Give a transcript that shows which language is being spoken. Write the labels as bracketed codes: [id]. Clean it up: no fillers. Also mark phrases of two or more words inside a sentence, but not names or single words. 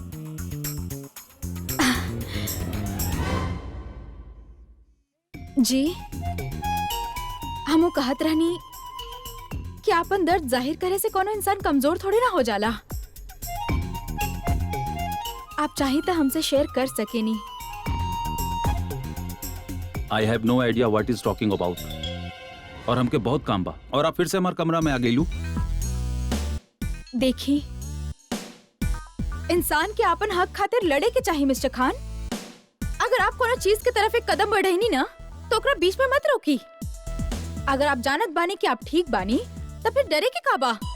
[bho] जी, हमो कहत रहनी कि आपन दर्द जाहिर करे से कोनो इंसान कमजोर थोड़ी ना हो जाला। आप चाहे तो हमसे शेयर कर सकेनी। [en] I have no idea what is talking about. [bho] और हमके बहुत काम बा और आप फिर से हमारे कमरा में आ गई लू। देखी, इंसान के आपन हक खातिर लड़े के चाहिए मिस्टर खान। अगर आप कोनो चीज की तरफ एक कदम बढ़ाई ना तो ओकरा बीच में मत रोकी। अगर आप जानत बानी कि आप ठीक बानी तो फिर डरे के काबा।